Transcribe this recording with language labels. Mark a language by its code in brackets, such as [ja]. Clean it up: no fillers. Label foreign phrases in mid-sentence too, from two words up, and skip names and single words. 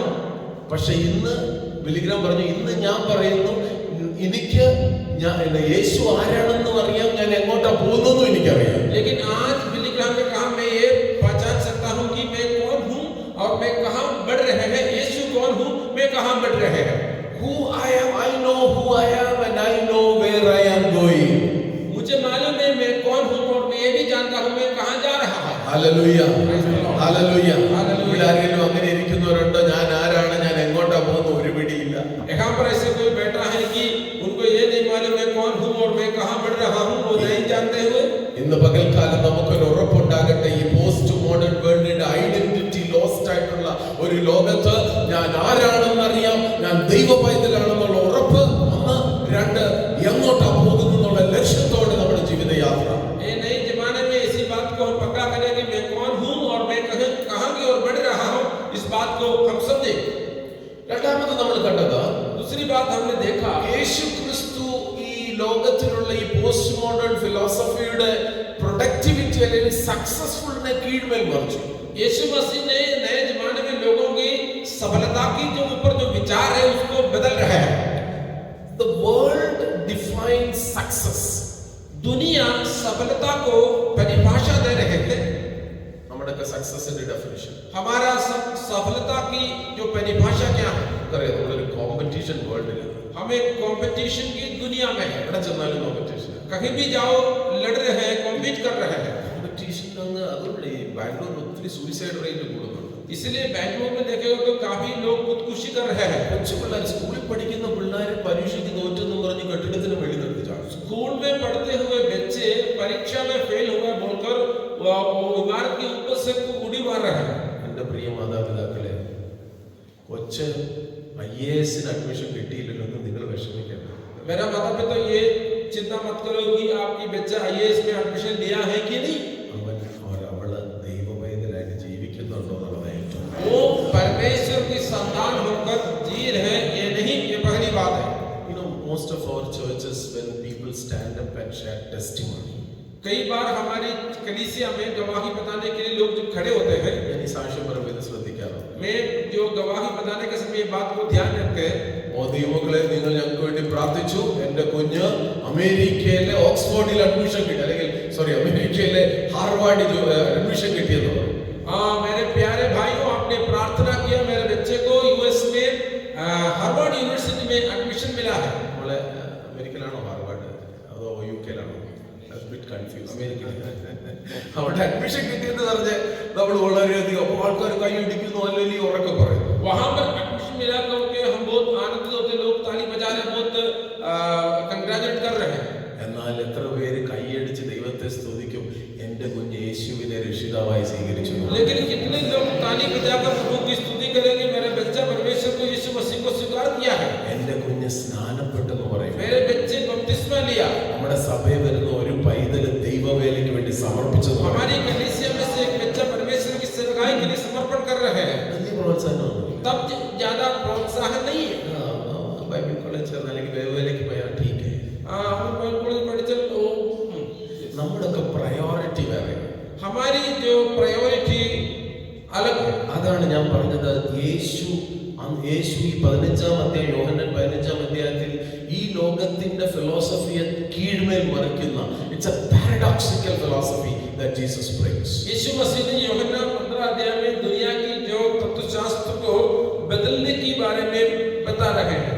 [ml] പക്ഷെ ഇന്ന് ബിലിഗ്രാം പറഞ്ഞു, ഇന്ന് ഞാൻ പറയുന്നു, എനിക്ക് യേശു ആരാണെന്നും അറിയാം, ഞാൻ എങ്ങോട്ടാ പോകുന്നതെന്നും എനിക്കറിയാം. [hi] लेकिन आज बिली ग्राहम ने कहा, मैं ये पहचान सकता हूँ कि मैं कौन हूँ और मैं कहाँ बढ़ रहे हैं. यीशु कौन हूँ, मैं कहाँ बढ़ रहे हैं. [en] Who I am, I know who I am and I know where I am going. [hi] मुझे मालूम है मैं कौन हूँ और मैं ये भी जानता हूँ मैं कहाँ जा रहा हूँ. [ml] ഹല്ലേലൂയ, ഹല്ലേലൂയ. ഹല്ലേലൂയ. ഇവിടെ ആരെങ്കിലും അങ്ങനെ ഇരിക്കുന്നവരുണ്ടോ? ഞാൻ ആരാണ്, ഞാൻ എങ്ങോട്ടാ പോകുന്നത് ഒരു പിടിയില്ല. [hi] यहाँ पर ऐसे कोई बैठा है कि उनको ये नहीं मालूम मैं कौन हूँ और मैं कहाँ बढ़ रहा हूँ, वो नहीं जानते हुए. [ml] ഇന്ന് പകൽക്കാലം നമുക്കൊരു ഉറപ്പുണ്ടാകട്ടെ, ഈ [en] post modern [ml] വേൾഡിന്റെ [en] identity lost [ml] ആയിട്ടുള്ള ഒരു ലോകത്ത് ഞാൻ ആരാണെന്ന് അറിയാം, ഞാൻ ദൈവ പൈതലാണെന്നുള്ള ഉറപ്പ്. ഒന്ന്, രണ്ട്, എങ്ങോട്ടാ പോകുന്നുള്ള ലക്ഷ്യത്തോടെ നമ്മുടെ ജീവിതയാത്ര. [hi] ये नए जमाने में इसी बात को हम पक्का करें कि मैं कौन हूँ और मैं कहाँ की ओर बढ़ रहा हूँ, इस बात को हम समझे. [ml] രണ്ടാമത് നമ്മൾ കണ്ടത്, [hi] दूसरी बात हमने देखा, [ml] യേശു ക്രിസ്തു ഈ ലോകത്തിലുള്ള ഈ [en] post modern [ml] ഫിലോസഫിയുടെ പ്രൊഡക്ടിവിറ്റി അല്ലെങ്കിൽ സക്സസ്ഫുൾനെ കീഴ്മേൽ മറിച്ചു. [hi] यीशु मसीह ने नए जमाने में लोगों की सफलता की जो ऊपर जो विचार है उसको बदल रहा है. [en] The world defines success. [hi] दुनिया सफलता को परिभाषा दे रहे थे. [ml] നമ്മുടെയൊക്കെ സക്സസിന്റെ ഡെഫിനിഷൻ, [hi] हमारा सफलता की जो परिभाषा क्या है, [ml] അറിയാം, നമ്മളൊരു കോമ്പറ്റീഷൻ വേൾഡിലാണ്. [hi] हमें कंपटीशन की दुनिया में है. [ml] എവിടെ ചെന്നാലും കോമ്പറ്റീഷൻ. [hi] कहीं भी जाओ लड़ रहे हैं, कॉम्पीट कर रहे हैं. [ml] കോമ്പറ്റീഷൻ അങ്ങ് അതുകൊണ്ട് ഈ ബാംഗ്ലൂരിൽ ഒത്തിരി [en] suicide rate [ml] കൂടുന്നുണ്ട്. [hi] इसलिए बैंगलोर में देखेगा तो काफी लोग खुदकुशी कर रहे हैं. [ml] കൊച്ചു പിള്ളേർ, സ്കൂളിൽ പഠിക്കുന്ന പിള്ളേർ പരീക്ഷയ്ക്ക് തോറ്റെന്നും പറഞ്ഞ് കെട്ടിടത്തിന് വെളി നിർത്തി ചാടും. [hi] स्कूल में पढ़ते हुए बच्चे परीक्षा में फेल हुए बोलकर वो इमारत के ऊपर से उड़ी मार रहे हैं. [ml] എൻ്റെ പ്രിയ മാതാപിതാക്കളെ, കൊച്ച് IAS അഡ്മിഷൻ കിട്ടിയില്ലല്ലോ എന്ന് നിങ്ങൾ വിഷമിക്കണ്ട. [hi] मेरा माता पिता ये चिंता मत करो कि आपकी बच्चा IAS में एडमिशन लिया है कि नहीं. [ml] അവൻ അവള് ദൈവവേദനായിട്ട് ജീവിക്കുന്നുണ്ടോ എന്നുള്ളത് ഏറ്റവും. [hi] वो परमेश्वर की संतान होकर जी रहे ये नहीं, ये पहली बात है. [en] You know, most of our churches, when people stand up and share testimony, [hi] कई बार हमारी कलीसिया में गवाही बताने के लिए लोग जब खड़े होते हैं, [ml] ഞാൻ ഈ സാക്ഷ്യം പറയുന്നത് ശ്രദ്ധിക്കാറുണ്ട്. [hi] मैं जो गवाही बताने के समय ये बात को ध्यान रखते हैं. [ml] ഓ ദൈവമക്കളെ, നിങ്ങൾ ഞങ്ങൾക്ക് വേണ്ടി പ്രാർത്ഥിച്ചു, എന്റെ കുഞ്ഞ് അമേരിക്കയിലെ ഓക്സ്ഫോർഡിൽ അഡ്മിഷൻ കിട്ടി, അല്ലെങ്കിൽ അമേരിക്കയിലെ ഹാർവാർഡിൽ അഡ്മിഷൻ കിട്ടിയെന്ന് പറയും. [hi] हाँ, मेरे प्यारे भाइयों, आपने प्रार्थना किया मेरे बच्चे को US में हार्वर्ड यूनिवर्सिटी में एडमिशन मिला है. [ml] നമ്മളെ അമേരിക്കയിലാണോ ഹാർവാർഡ് അതോ UK-ലാണോ? കൺഫ്യൂസ്. അവിടെ അഡ്മിഷൻ കിട്ടിയെന്ന് പറഞ്ഞ് നമ്മൾ വളരെയധികം ആൾക്കാർ കൈയടിക്കുന്നു, അല്ലെങ്കിൽ ഉറക്കെ പറയും. [hi] वहां पर एडमिशन मिला क्योंकि हम बहुत आनंदित होते, लोग ताली बजा रहे, बहुत कंग्रेचुलेट कर रहे हैं. [ml] എന്നാൽ എത്ര പേര് കൈയടിച്ച് ദൈവത്തെ സ്തുതിക്കും, എന്റെ കുഞ്ഞ് യേശുവിനെ രക്ഷിതാവായി സ്വീകരിച്ചു. [hi] लेकिन कितने लोग ताली बजाकर प्रभु की स्तुति करेंगे, मेरे बच्चा परमेश्वर को यीशु मसीह को स्वीकार किया है, [ml] എന്റെ കുഞ്ഞ് സ്നാനപ്പെട്ടെന്ന് പറയും. [hi] मेरे बच्चे बपतिस्मा लिया. [ml] നമ്മുടെ സഭയിൽ വരുന്ന ഒരു പൈതല് ദൈവവേലയ്ക്ക് വേണ്ടി സമർപ്പിച്ചത്. [hi] हमारी कलीसिया में से एक बच्चा परमेश्वर की सेवकाई के लिए समर्पण कर रहे हैं. [ml] വലിയ പ്രോത്സാഹനമാണ്. [hi] तब ज्यादा प्रोत्साहन नहीं है. [en] Bible college [ml] ചേർന്ന് അല്ലെങ്കിൽ ദൈവവേലയ്ക്ക് പോയാൽ [hi] ठीक है. हम [en] Bible college [hi] पढ़े तो [ml] നമ്മുടെയൊക്കെ പ്രയോറിറ്റി വേറെ. [hi] हमारी जो प्रायोरिटी अलग है. [ml] അതാണ് ഞാൻ പറഞ്ഞത്. യേശു ഈ 15-ാം അധ്യായം, യോഹന്നാൻ 15-ാം അധ്യായത്തിൽ ഈ ലോകത്തിന്റെ ഫിലോസഫിയെ കീഴ്മേൽ മറിക്കുന്ന, [en] it's a paradoxical philosophy that Jesus brings. [hi] यीशु मसीह ने यूहन्ना 15 अध्याय में दुनिया की जो तत्वशास्त्र को बदलने के बारे में बता रहे हैं.